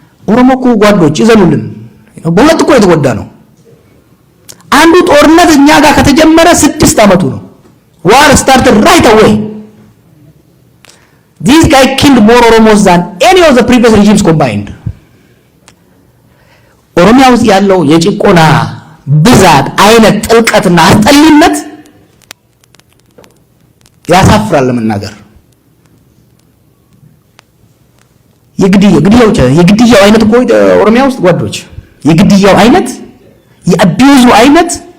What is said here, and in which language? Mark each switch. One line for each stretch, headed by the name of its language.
Amharic: ኦሮሞ እኮ ጓዶች ይዘሉልን በሁለት እኮ የተጎዳ ነው። አንዱ ጦርነት እኛ ጋር ከተጀመረ 6 ዓመቱ ነው።
English: war started right away. This guy killed more Oromos than any of the previous regimes combined.
Amharic: ኦሮሚያ ውስጥ ያለው የጭቆና ብዛት አይነት ጥልቀትና አስጠሊነት ያሳፍራል ለመናገር። የግድያው አይነት እኮ ኦሮሚያ ውስጥ ጓዶች የግድያው አይነት የአቢዩዙ አይነት